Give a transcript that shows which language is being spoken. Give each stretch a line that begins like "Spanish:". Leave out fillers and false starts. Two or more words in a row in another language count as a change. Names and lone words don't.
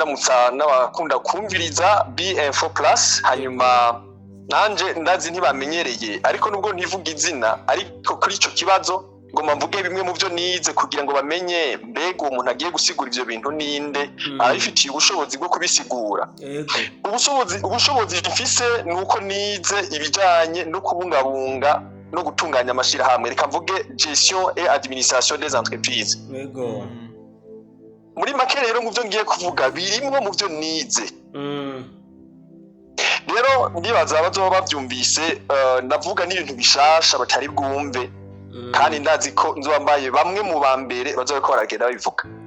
Rundi: ndamutsa n'abakunda kumviriza BM4 Plus hanyuma nanje ndazi ntibamenyereye ariko nubwo ntivuga izina ariko kuri ico kibazo ngo mvuge bimwe mu byo nize kugira ngo bamenye mbega umuntu agiye gusigura ivyo bintu ninde abifitiye ubushobozi bwo kubisigura ubushobozi mfise nuko nize ibijanye no kubungabunga no gutunganya amashirahamwe reka mvuge
French: gestion et administration des entreprises
Rundi: muri make rero mu byo ngiye kuvuga birimwo mu byo nize rero ndibaza abazoba bavyumvise navuga n'ibintu bishasha batari bwumve kandi ndazi ko nzobambaye bamwe mu bambere bazobe ko baragenda babivuga